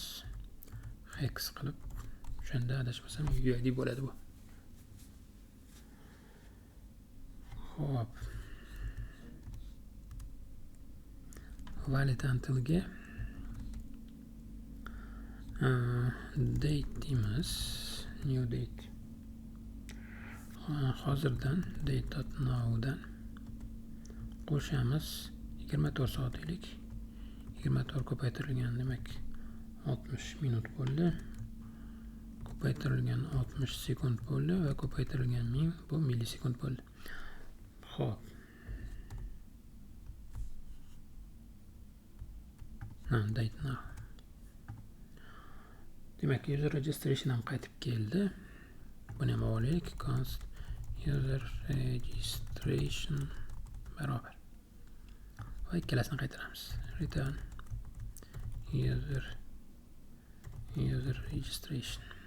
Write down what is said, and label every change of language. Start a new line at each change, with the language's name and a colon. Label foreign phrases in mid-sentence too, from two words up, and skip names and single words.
Uzbek: Hex qilib, o'shanda adashmasam UUID bo'ladi bu. Hop.
English: Valid untilga
Uzbek: date deymiz.
English: New date.
Uzbek: Hozirdan date.now dan qo'shamiz. 24 soatlik. 24 ko'paytirilgan demak 60 minut bo'ldi. Ko'paytirilgan 60 sekund bo'ldi va ko'paytirilgan 1000 bu millisekund bo'ldi. Xo'p.
English: Date now.
Uzbek: demak
English: user registration
Uzbek: ham qaytib keldi. Buni ham olaylik.
English: Const user registration
Uzbek: barobar va ikkalasini qaytaramiz.
English: Return user registration.